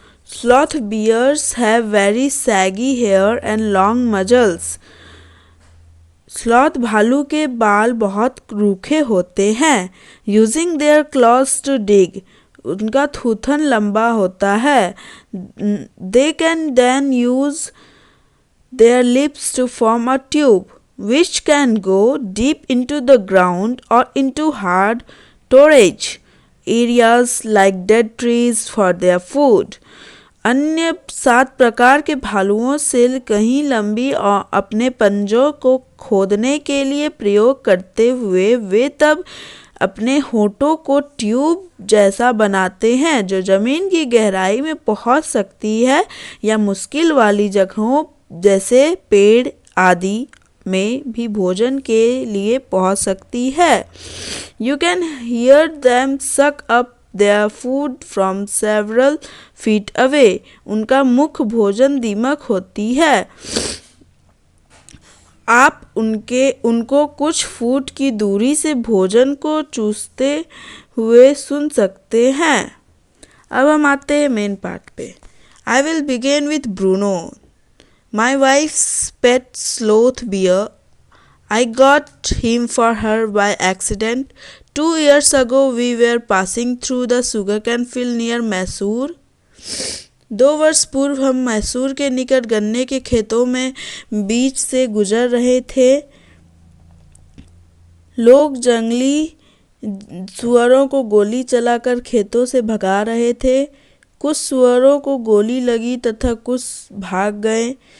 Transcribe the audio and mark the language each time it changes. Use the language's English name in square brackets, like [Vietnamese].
[English] Sloth bears have very saggy hair and long muzzles. [Hindi] Sloth भालू के बाल बहुत रूखे होते हैं. [English] Using their claws to dig, [Hindi] उनका थूथन लंबा होता है. [English] They can then use their lips to form a tube which can go deep into the ground or into hard storage areas like dead trees for their food. [Hindi] अन्य 7 प्रकार के भालुओं से कहीं लंबी और अपने पंजों को खोदने के लिए प्रयोग करते हुए वे तब अपने होठों को ट्यूब जैसा बनाते हैं जो जमीन की गहराई में पहुंच सकती है या मुश्किल वाली जगहों जैसे पेड़ आदि में भी भोजन के लिए पहुंच सकती है. [English] You can hear them suck up their food from several feet away. [Hindi] उनका मुख्य भोजन दीमक होती है. आप उनको कुछ फुट की दूरी से भोजन को चूसते हुए सुन सकते हैं. अब हम आते हैं मेन पार्ट पे. [English] I will begin with Bruno. My wife's pet sloth bear. I got him for her by accident. 2 years ago we were passing through the sugarcane field near Mysore. [Hindi] 2 वर्ष पूर्व हम मैसूर के निकट गन्ने के खेतों में बीच से गुजर रहे थे. लोग जंगली सुअरों को गोली चलाकर खेतों से भगा रहे थे. कुछ सुअरों को गोली लगी तथा कुछ भाग गए.